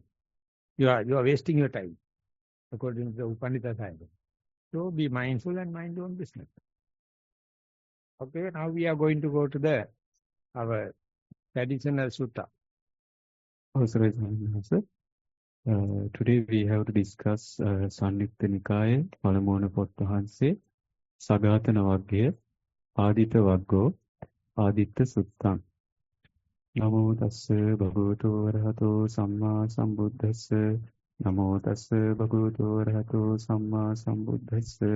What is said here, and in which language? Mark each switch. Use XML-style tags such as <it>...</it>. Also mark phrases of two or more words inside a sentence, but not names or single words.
<en>You are wasting your time, according to the Upanishad science. So be mindful and mind your own business. Okay, now we are going to go to our traditional sutta. Sorry, sir. Today we have to discuss Sanyutta Nikaya, Palamona Pottahanse, Sagatana Vagya, Adita Vaggo, Adita Sutta.</en> <pi>Namo tassa bhagavato arahato samma sambuddhassa. Namo tassa bhagavato arahato samma sambuddhassa.</pi>